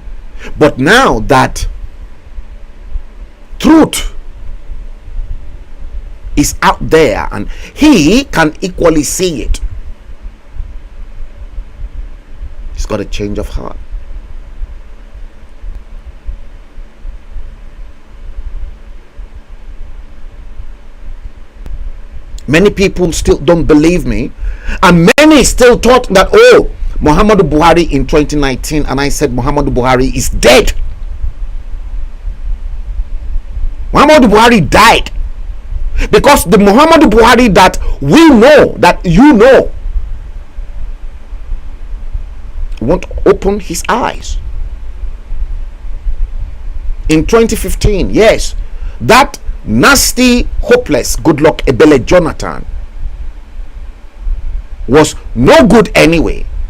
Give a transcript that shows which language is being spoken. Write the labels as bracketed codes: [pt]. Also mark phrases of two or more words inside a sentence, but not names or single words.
[en] But now that truth is out there and he can equally see it, he's got a change of heart. Many people still don't believe me, and many still thought that, oh, Muhammadu Buhari in 2019, and I said Muhammadu Buhari is dead. Muhammadu Buhari died, because the Muhammadu Buhari that we know, that you know, won't open his eyes. In 2015, yes, that nasty, hopeless Goodluck Ebele Jonathan was no good anyway.